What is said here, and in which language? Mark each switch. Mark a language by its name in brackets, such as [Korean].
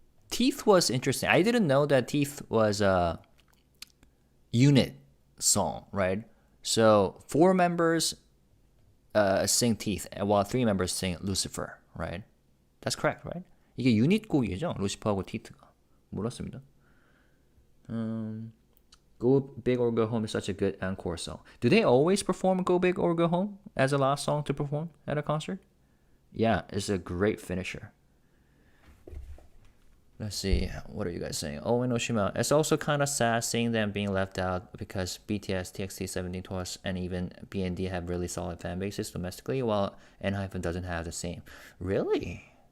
[English] Teeth was interesting. I didn't know that Teeth was a unit song, right? So 4 members sing Teeth, while 3 members sing Lucifer, right? That's correct, right? [Korean] 이게 유닛 곡이죠, 루시퍼하고 티트가. 몰랐습니다. [English] Go Big or Go Home is such a good encore song. Do they always perform Go Big or Go Home as a last song to perform at a concert? Yeah, it's a great finisher. Let's see, what are you guys saying? Oh, and Oshima, it's also kind of sad seeing them being left out because BTS, TXT, 17 Tours, and even BND have really solid fan bases domestically, while ENHYPEN doesn't have the same. Really?